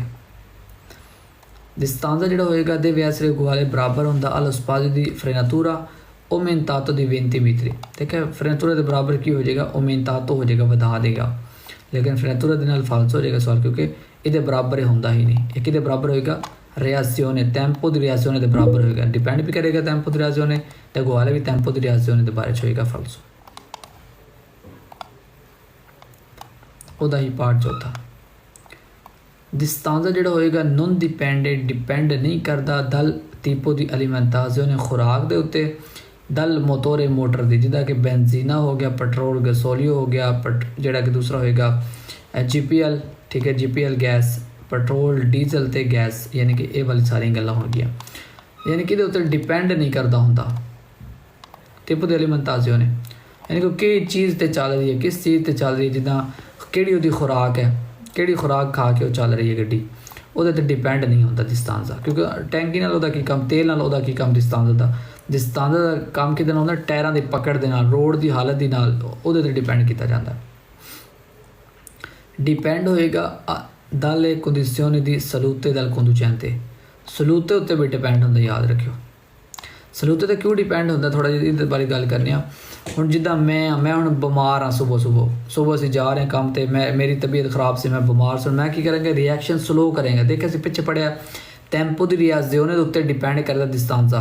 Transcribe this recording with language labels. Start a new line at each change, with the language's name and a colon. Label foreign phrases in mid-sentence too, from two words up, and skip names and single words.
Italian: दिस्तांजा
Punjabi: ਜਿਹੜਾ ਹੋਏਗਾ
Italian: deve essere uguale
Punjabi: ਬਰਾਬਰ ਹੁੰਦਾ
Italian: allo spazio di frenatura aumentato di 20 metri।
Punjabi: ਠੀਕ ਹੈ, ਫਰੇਨਾਤੂਰਾ ਕੇ ਬਰਾਬਰ ਕੀ ਹੋ ਜਾਏਗਾ? aumentato ਹੋ ਜਾਏਗਾ, ਵਧਾ ਦੇਗਾ। ਲੇਕਿਨ ਫਰੇਨਾਤੂਰਾ ਦੇ ਨਾਲ ਫਾਲਸ ਹੋ ਜਾਏਗਾ ਸਵਾਲ, ਕਿਉਂਕਿ ਇਹਦੇ ਬਰਾਬਰ ਹੁੰਦਾ ਹੀ ਨਹੀਂ। ਇੱਕ ਇਹਦੇ ਬਰਾਬਰ ਹੋਏਗਾ reazione,
Italian: tempo di reazione
Punjabi: ਦੇ ਬਰਾਬਰ ਹੋਏਗਾ, ਡਿਪੈਂਡ ਵੀ ਕਰੇਗਾ
Italian: tempo di reazione
Punjabi: ते uguale भी
Italian: tempo di reazione
Punjabi: ਦੇ ਬਾਰੇ 'ਚ ਹੋਏਗਾ ਫਾਲਸ। ਉਹਦਾ ਹੀ ਪਾਰਟ ਚੌਥਾ। ਦਿਸਤਾਂਜ਼ਾ ਜਿਹੜਾ ਹੋਏਗਾ
Italian: non dipende,
Punjabi: ਡਿਪੈਂਡ ਨਹੀਂ ਕਰਦਾ
Italian: dal tipo di alimentazione,
Punjabi: ਖੁਰਾਕ ਦੇ ਉੱਤੇ,
Italian: dal motore,
Punjabi: ਮੋਟਰ ਦੀ, ਜਿੱਦਾਂ ਕਿ ਬੈਂਜ਼ੀਨਾ ਹੋ ਗਿਆ, ਪੈਟਰੋਲ, ਗੈਸੋਲੀਓ ਹੋ ਗਿਆ, ਜਿਹੜਾ ਕਿ ਦੂਸਰਾ ਹੋਏਗਾ GPL, ਠੀਕ ਹੈ, GPL ਗੈਸ, ਪੈਟਰੋਲ, ਡੀਜ਼ਲ ਤੇ ਗੈਸ, ਯਾਨੀ ਕਿ ਇਹ ਵਾਲੀ ਸਾਰੀਆਂ ਗੱਲਾਂ ਹੋਣਗੀਆਂ। ਯਾਨੀ ਕਿ ਇਹਦੇ ਉੱਤੇ ਡਿਪੈਂਡ ਨਹੀਂ ਕਰਦਾ ਹੁੰਦਾ
Italian: tipo di alimentazione,
Punjabi: ਯਾਨੀ ਕਿ ਕਿਹੜੀ ਚੀਜ਼ ਤੇ ਚੱਲ ਰਹੀ ਹੈ, ਕਿਸ ਚੀਜ਼ ਤੇ ਚੱਲ ਰਹੀ ਹੈ, ਜਿੱਦਾਂ ਕਿਹੜੀ ਉਹਦੀ ਖੁਰਾਕ ਹੈ, ਕਿਹੜੀ ਖੁਰਾਕ ਖਾ ਕੇ ਉਹ ਚੱਲ ਰਹੀ ਹੈ ਗੱਡੀ, ਉਹਦੇ 'ਤੇ ਡਿਪੈਂਡ ਨਹੀਂ ਹੁੰਦਾ ਦਿਸਤਾਂਜ਼ਾ। ਕਿਉਂਕਿ ਟੈਂਕੀ ਨਾਲ ਉਹਦਾ ਕੀ ਕੰਮ, ਤੇਲ ਨਾਲ ਉਹਦਾ ਕੀ ਕੰਮ ਦਿਸਤਾਂਜ਼ਾ ਦਾ। ਦਿਸਤਾਂਜ਼ਾ ਦਾ ਕੰਮ ਕਿਹਦੇ ਨਾਲ ਹੁੰਦਾ? ਟਾਇਰਾਂ ਦੀ ਪਕੜ ਦੇ ਨਾਲ, ਰੋਡ ਦੀ ਹਾਲਤ ਦੀ ਨਾਲ, ਉਹਦੇ 'ਤੇ ਡਿਪੈਂਡ ਕੀਤਾ ਜਾਂਦਾ। ਡਿਪੈਂਡ ਹੋਏਗਾ
Italian: dalle condizioni di salute del conducente,
Punjabi: ਸਲੂਤੇ ਉੱਤੇ ਵੀ ਡਿਪੈਂਡ ਹੁੰਦਾ, ਯਾਦ ਰੱਖਿਓ। ਸਲੂਤੇ 'ਤੇ ਕਿਉਂ ਡਿਪੈਂਡ ਹੁੰਦਾ, ਥੋੜ੍ਹਾ ਜਿਹਾ ਇਹਦੇ ਬਾਰੇ ਗੱਲ ਕਰਨੀ ਆ। ਹੁਣ ਜਿੱਦਾਂ ਮੈਂ ਹੁਣ ਬਿਮਾਰ ਹਾਂ, ਸੁਬਹ ਅਸੀਂ ਜਾ ਰਹੇ ਹਾਂ ਕੰਮ 'ਤੇ, ਮੇਰੀ ਤਬੀਅਤ ਖਰਾਬ ਸੀ, ਮੈਂ ਬਿਮਾਰ ਸੀ, ਮੈਂ ਕੀ ਕਰਾਂਗਾ?
English: reaction slow
Punjabi: ਕਰਾਂਗਾ। ਦੇਖਿਆ ਅਸੀਂ ਪਿੱਛੇ ਪੜ੍ਹਿਆ
Italian: tempo di reazione
Punjabi: ਦੇ ਉੱਤੇ ਡਿਪੈਂਡ ਕਰਦਾ ਦਿਸਤਾਂਜ਼ਾ।